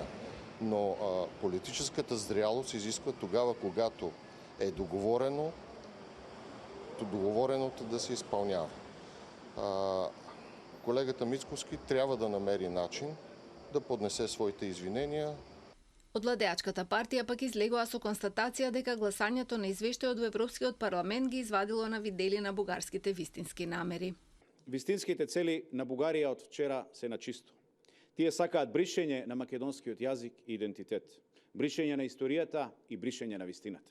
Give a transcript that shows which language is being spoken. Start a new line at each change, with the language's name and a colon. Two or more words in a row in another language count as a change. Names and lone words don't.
Bulgarian: Но политическата зрялост изисква тогава, когато е договореното да се изпълнява. Колегата Мицкоски трябва да намери начин да поднесе своите извинения.
Macedonian: Од владеачката партија пак излегоа со констатација дека гласањето на извештајот во Европскиот парламент ги извадило на видели на бугарските вистински намери. Вистинските цели на Бугарија од вчера се на чисто. Тие сакаат бришење на македонскиот јазик и идентитет, бришење на историјата и бришење на вистината.